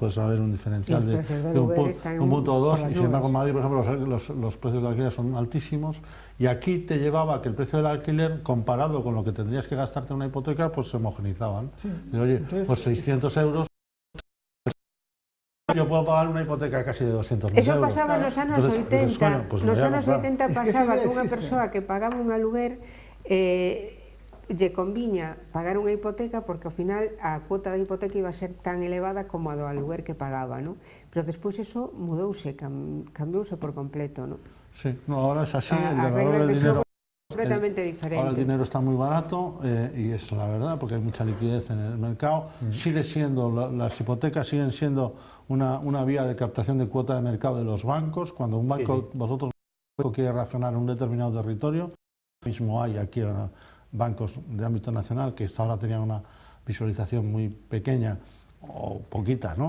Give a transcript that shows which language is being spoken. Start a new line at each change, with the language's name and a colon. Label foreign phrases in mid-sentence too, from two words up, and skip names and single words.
Spanish: Puedes haber un diferencial de un punto o dos, y sin embargo en Madrid, por ejemplo, los precios de alquiler son altísimos, y aquí te llevaba que el precio del alquiler, comparado con lo que tendrías que gastarte en una hipoteca, pues se homogenizaban. Sí. Y, oye, entonces, pues 600 euros, yo puedo pagar una hipoteca casi de 200.000 euros.
Galician: Eso pasaba nos anos 80.
Spanish: Bueno, pues
Galician: nos anos 80 pasaba que unha
Spanish: existe.
Galician: persoa que pagaba un aluguer lle conviña pagar unha hipoteca porque ao final a cuota da hipoteca iba a ser tan elevada como a do aluguer que pagaba, ¿no? Pero despois eso mudouse, cambiouse por completo, ¿no?
Spanish: Sí, no, ahora es así, el
Galician: As
Spanish: valor
Galician: regras
Spanish: del
Galician: de
Spanish: dinero...
Galician: xogo completamente diferente.
Spanish: Ahora el dinero está muy barato y es la verdad, porque hay mucha liquidez en el mercado. Sigue siendo, las hipotecas siguen siendo una vía de captación de cuota de mercado de los bancos. Cuando un banco, vosotros quiere reaccionar en un determinado territorio, mismo hay aquí bancos de ámbito nacional que hasta ahora tenían una visualización muy pequeña o poquita, ¿no?